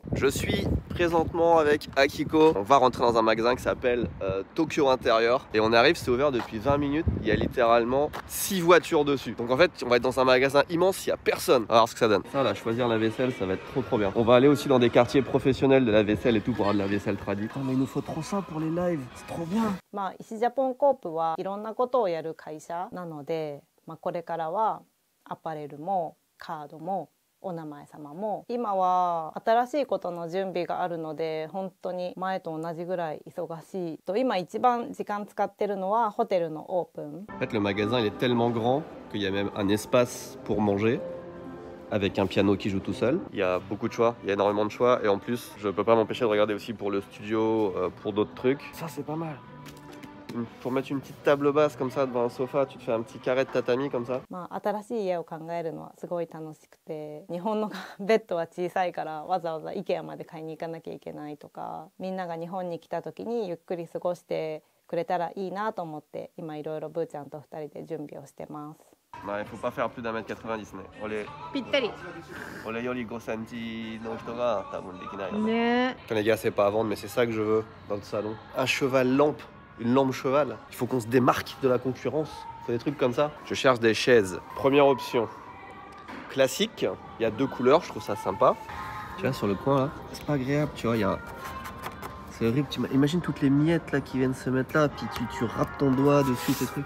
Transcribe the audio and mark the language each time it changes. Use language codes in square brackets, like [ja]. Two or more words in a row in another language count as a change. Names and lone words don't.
[fr] Je suis présentement avec Akiko, on va rentrer dans un magasin qui s'appelle Tokyo Intérieur et on arrive, c'est ouvert depuis 20 minutes, il y a littéralement 6 voitures dessus, donc en fait on va être dans un magasin immense, il y a personne. On va voir ce que ça donne. Ça là, choisir la vaisselle, ça va être trop bien. On va aller aussi dans des quartiers professionnels de la vaisselle et tout pour avoir de la vaisselle tradie. Oh, mais il nous faut trop ça pour les lives, c'est trop bien. [ja] 石ジャポンコープはいろんなことをやる会社なので、これからはアパレルもカードもお名前様も今は新しいことの準備があるので本当に前と同じぐらい忙しいと今一番時間使ってるのはホテルのオープン。 [fr] En fait, le magasin il est tellement grand qu'il y a même un espace pour manger avec un piano qui joue tout seul. Il y a beaucoup de choix, il y a énormément de choix et en plus je peux pas m'empêcher de regarder aussi pour le studio, pour d'autres trucs. Ça c'est pas mal. Pour mettre une petite table basse comme ça devant un sofa, tu te fais un petit carré de tatami comme ça. [ja] 新しい家を考えるのはすごい楽しくて、日本のベッドは小さいからわざわざ IKEA まで買いに行かなきゃいけないとか、みんなが日本に来た時にゆっくり過ごしてくれたらいいなと思って今いろいろブーちゃんと2人で準備をしてます。 [fr] Il faut pas faire plus d'1m90 ね。 [ja] ぴったり。俺より5 cmの人が多分できない。 [fr] ね。Les gars, c'est pas à vendre, mais c'est ça que je veux dans le salon. Un cheval lampe, une lampe cheval. Il faut qu'on se démarque de la concurrence. Il faut des trucs comme ça. Je cherche des chaises. Première option, classique. Il y a 2 couleurs, je trouve ça sympa. Tu vois, sur le coin là, c'est pas agréable, tu vois, il y a... C'est horrible, imagine toutes les miettes là qui viennent se mettre là, puis tu râpes ton doigt dessus, ces trucs.